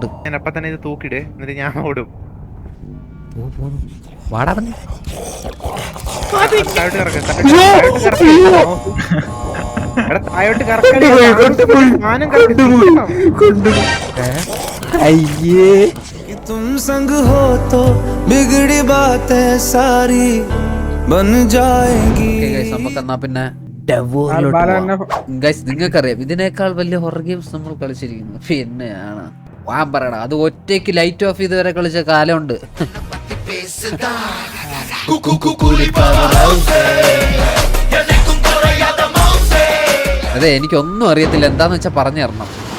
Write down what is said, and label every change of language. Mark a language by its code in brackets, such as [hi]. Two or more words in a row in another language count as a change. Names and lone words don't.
[ml] ഞാൻ അപ്പൊ തന്നെ ഇത് തൂക്കിട്, എന്നിട്ട് ഞാൻ ഓടും. വാടാ പറഞ്ഞ താഴോട്ട് കറക്ക, താഴോട്ട് കറക്കാൻ അയ്യേ [hi] तुम संग हो तो बिगड़ी बातें सारी बन जाएगी. [ml] നമുക്കെന്നാ പിന്നെ നിങ്ങൾക്കറിയാം ഇതിനേക്കാൾ വലിയ [en] horror games [ml] നമ്മൾ കളിച്ചിരിക്കുന്നു. പിന്നെയാണ് വാൻ പറയണം, അത് ഒറ്റയ്ക്ക് [en] light off [ml] ചെയ്ത് വരെ കളിച്ച കാലമുണ്ട്. അതെ, എനിക്കൊന്നും അറിയത്തില്ല, എന്താന്ന് വെച്ചാ പറഞ്ഞു തരണം.